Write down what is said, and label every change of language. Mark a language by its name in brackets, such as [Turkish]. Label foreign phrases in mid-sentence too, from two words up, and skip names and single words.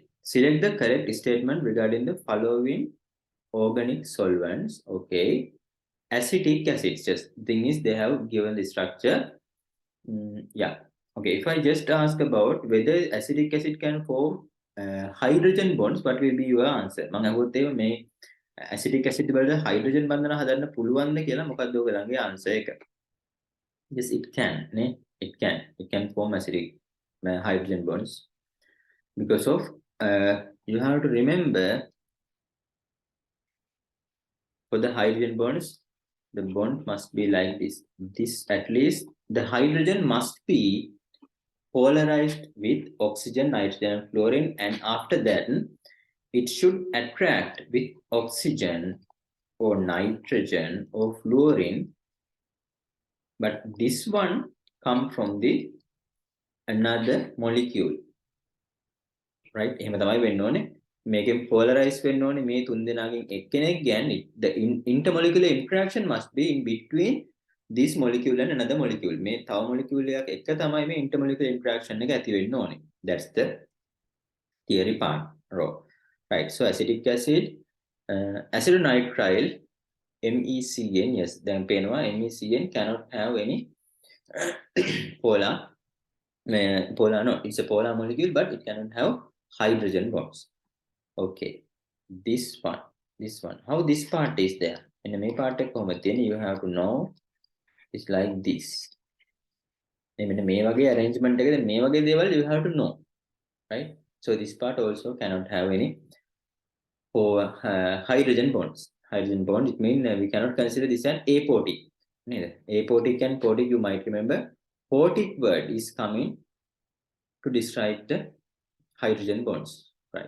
[English] Select the correct statement regarding the following organic solvents. Okay. Acetic acids. Just thing is they have given the structure. Yeah. Okay. If I just ask about whether acetic acid can form hydrogen bonds, what will be your answer? [Sinhala] මම අහුවොත් එහෙම මේ [English] acetic acid [Sinhala] වලට hydrogen බන්ධන හදන්න පුළුවන්ද කියලා මොකක්ද ඔයගලගේ answer එක? [English] Yes, it can. It can. It can form acidic hydrogen bonds because of you have to remember for the hydrogen bonds, the bond must be like this. This at least the hydrogen must be polarized with oxygen, nitrogen, and fluorine, and after that it should attract with oxygen or nitrogen or fluorine. But this one come from the another molecule. Right? [Sinhala] එහෙම තමයි වෙන්න ඕනේ. මේකෙන් polarize වෙන්න ඕනේ මේ තුන් දෙනාගෙන් එක්කෙනෙක් කියන්නේ [English] the intermolecular interaction must be in between this molecule and another molecule. [Sinhala] මේ තව molecule එකක් එක්ක තමයි මේ [English] intermolecular interaction [Sinhala] එක ඇති වෙන්න ඕනේ. [English] That's the theory part. Right. So acetic acid, acetonitrile, MECN, yes, then පේනවා MECN cannot have any polar. No, it's a polar molecule, but it cannot have hydrogen bonds. Okay, this one. How this part is there? In the main part you have to know it's like this. In the [Sinhala] මේ වගේ [English] arrangement [Sinhala] එකද මේ වගේ දේවල් [English] you have to know, right? So this part also cannot have any hydrogen bonds. Hydrogen bond, it means we cannot consider this an apotic. Apotic and potic, you might remember. Potic word is coming to describe the hydrogen bonds, right?